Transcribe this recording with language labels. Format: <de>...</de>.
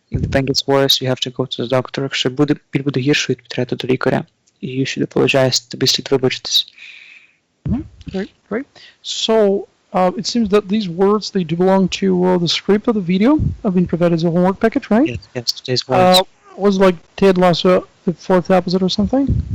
<en>If the pain gets worse, you have to go to the doctor.</en> <uk>Якщо біль буде гіршою, то треба до лікаря.</uk> <en>You should apologize,</en> <uk>тобі слід вибачитись.</uk> <en>Great. So it seems that these words, they do belong to the script of the video. Have been provided as a homework package, right? Yes, today's words. Was like Ted Lasso, the fourth episode or something?</en>